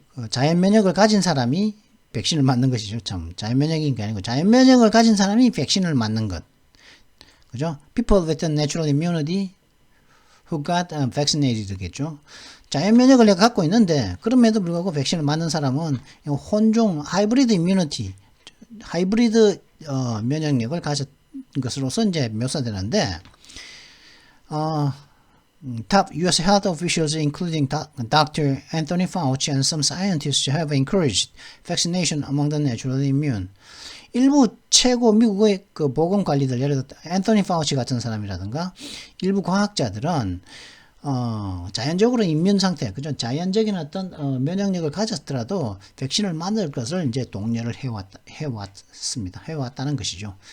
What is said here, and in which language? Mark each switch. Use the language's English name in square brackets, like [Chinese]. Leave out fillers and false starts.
[Korean] 자연 면역을 가진 사람이 백신을 맞는 것이죠. 참 자연 면역인 게 아니고 자연 면역을 가진 사람이 백신을 맞는 것. 그죠? [English] People with natural immunity who got vaccinated, [Korean] 겠죠. 자연 면역을 내가 갖고 있는데 그럼에도 불구하고 백신을 맞는 사람은 혼종 하이브리드 immunity 하이브리드 면역력을 가진 것으로서 이제 묘사되는데 [English] top U.S. health officials including Dr. Anthony Fauci and some scientists have encouraged vaccination among the naturally immune. [Korean] 일부 최고 미국의 그 보건관리들 예를 들어 앤서니 파우치 같은 사람이라든가 일부 과학자들은 자연적으로 임문 상태, 그죠? 자연적인 어떤 면역력을 가졌더라도 백신을 맞을 것을 이제 독려를 해왔다는 것이죠.